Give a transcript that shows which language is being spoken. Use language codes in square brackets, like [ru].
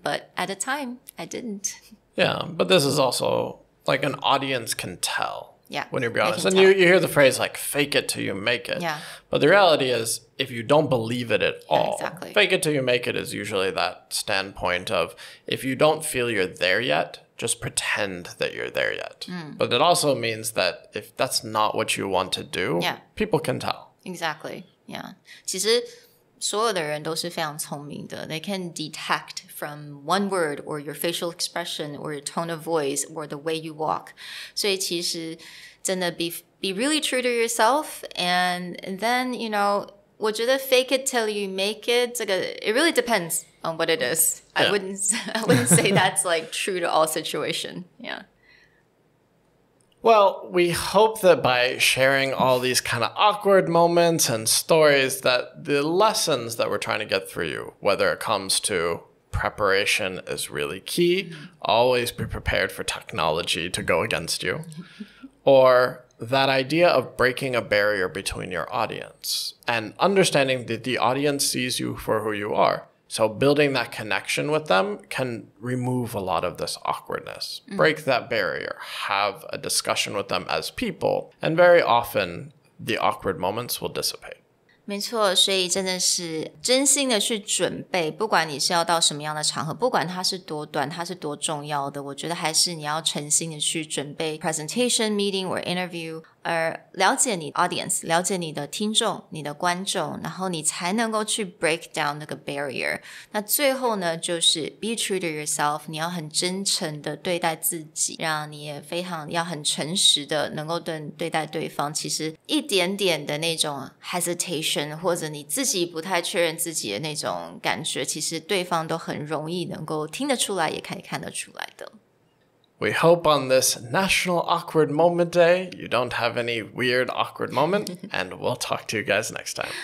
[en] But at the time, I didn't. Yeah, but this is also like an audience can tell.Yeah, when you're being honest. And you hear the phrase like fake it till you make it. Yeah. But the reality is if you don't believe it at all, exactly. Fake it till you make it is usually that standpoint of if you don't feel you're there yet, just pretend that you're there yet. But it also means that if that's not what you want to do, people can tell. Exactly. Yeah. [zh] 其实所有的人都是非常聪明的。 [en] They can detect from one word or your facial expression or your tone of voice or the way you walk. [zh] 所以其实真的 [en] be really true to yourself and then, you know, [zh] 我觉得 [en] fake it till you make it, 这个 it really depends on what it is. Yeah. I wouldn't say that's like true to all situation. Yeah. Well, we hope that by sharing all these kind of awkward moments and stories that the lessons that we're trying to get through you, whether it comes to preparation is really key, always be prepared for technology to go against you, or that idea of breaking a barrier between your audience and understanding that the audience sees you for who you are. So building that connection with them can remove a lot of this awkwardness. Break that barrier. Have a discussion with them as people. And very often, the awkward moments will dissipate. [zh] 没错，所以真的是真心的去准备，不管你是要到什么样的场合，不管它是多短，它是多重要的，我觉得还是你要诚心的去准备 [en] presentation, meeting or interview， [zh] 而了解你 audience， 了解你的听众、你的观众，然后你才能够去 break down 那个 barrier。那最后呢，就是 [en] be true to yourself， [zh] 你要很真诚的对待自己，让你也非常要很诚实的能够对待对方。其实一点点的那种 hesitation。或者你自己不太确认自己的那种感觉，其实对方都很容易能够听得出来，也可以看得出来的。 [en] We hope on this National Awkward Moment Day, you don't have any weird awkward moment, and we'll talk to you guys next time.